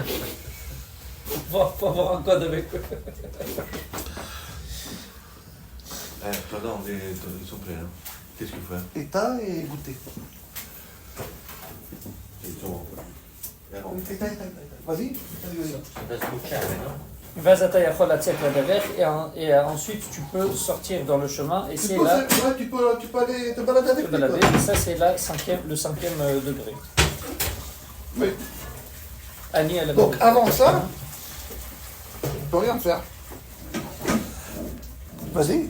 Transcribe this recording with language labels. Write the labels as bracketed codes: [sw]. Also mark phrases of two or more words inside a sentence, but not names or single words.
[fr] Faut avoir un code avec eux. Pardon, ils sont prêts. Hein. Qu'est-ce qu'il faut faire? État et goûter. Ils sont... Vas-y. Ça va se boucher, non? [he] ואז אתה יכול לצאת לדרך, [fr] et ensuite tu peux sortir dans le chemin, et Tu c'est peux, là, tu peux aller te balader avec te lui. balader, toi. et ça c'est là le cinquième degré. Oui. Annie, elle a Donc avant ça, tu ne peux rien faire. Vas-y.